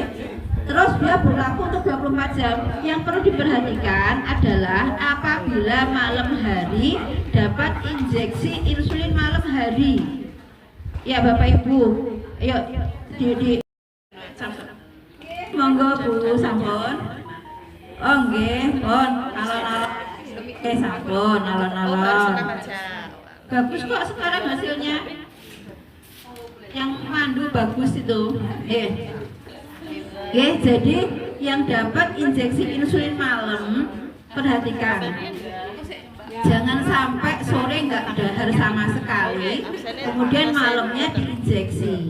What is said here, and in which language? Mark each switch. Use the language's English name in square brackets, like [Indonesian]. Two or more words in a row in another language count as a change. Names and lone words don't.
[Indonesian] Terus dia berlaku untuk 24 jam. Yang perlu diperhatikan adalah apabila malam hari dapat injeksi insulin malam hari. Ya Bapak Ibu, ayo di [Javanese] monggo Bu sampun. Oh nggih, pun alon-alon. Sampun alon-alon. [Indonesian] Bagus kok sekarang hasilnya. Yang mandu bagus itu. Oke, jadi yang dapat injeksi insulin malam, perhatikan, jangan sampai sore nggak dahar sama sekali, kemudian malamnya diinjeksi.